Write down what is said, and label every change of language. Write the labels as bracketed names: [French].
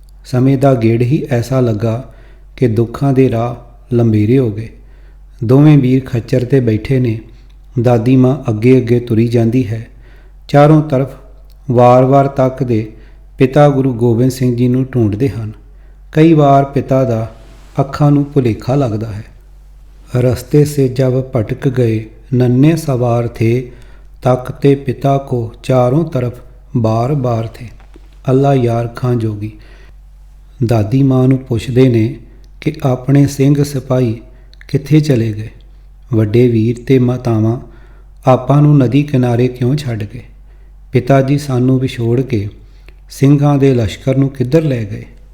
[Punjabi] ਸਮੇਂ ਦਾ ਗੇੜ ਹੀ ਐਸਾ ਲੱਗਾ ਕਿ ਦੁੱਖਾਂ ਦੇ ਰਾਹ ਲੰਬੇਰੇ ਹੋ ਗਏ। ਦੋਵੇਂ ਵੀਰ ਖੱਚਰ 'ਤੇ ਬੈਠੇ ਨੇ। ਦਾਦੀ ਮਾਂ ਅੱਗੇ ਅੱਗੇ ਤੁਰੀ ਜਾਂਦੀ ਹੈ। ਚਾਰੋਂ ਤਰਫ ਵਾਰ-ਵਾਰ ਤੱਕਦੇ ਪਿਤਾ ਗੁਰੂ ਗੋਬਿੰਦ ਸਿੰਘ ਜੀ ਨੂੰ ਢੂੰਡਦੇ ਹਨ। ਕਈ ਵਾਰ ਪਿਤਾ ਦਾ ਅੱਖਾਂ ਨੂੰ ਭੁਲੇਖਾ ਲੱਗਦਾ ਹੈ। [Hindi] ਰਸਤੇ ਸੇ ਜਬ ਭਟਕ ਗਏ ਨन्हे सवार थे, तकते पिता को चारों तरफ बार बार थे। [Punjabi] ਅੱਲਾ ਯਾਰ ਖਾਂ ਜੋਗੀ ਦਾਦੀ ਮਾਂ ਨੂੰ ਪੁੱਛਦੇ ਨੇ ਕਿ ਆਪਣੇ ਸਿੰਘ ਸਿਪਾਹੀ ਕਿੱਥੇ ਚਲੇ ਗਏ। ਵੱਡੇ ਵੀਰ ਤੇ ਮਾਤਾਵਾਂ ਆਪਾਂ ਨੂੰ ਨਦੀ ਕਿਨਾਰੇ ਕਿਉਂ ਛੱਡ ਗਏ। ਪਿਤਾ ਜੀ ਸਾਨੂੰ ਵਿਛੋੜ ਕੇ ਸਿੰਘਾਂ ਦੇ ਲਸ਼ਕਰ ਨੂੰ ਕਿੱਧਰ ਲੈ ਗਏ।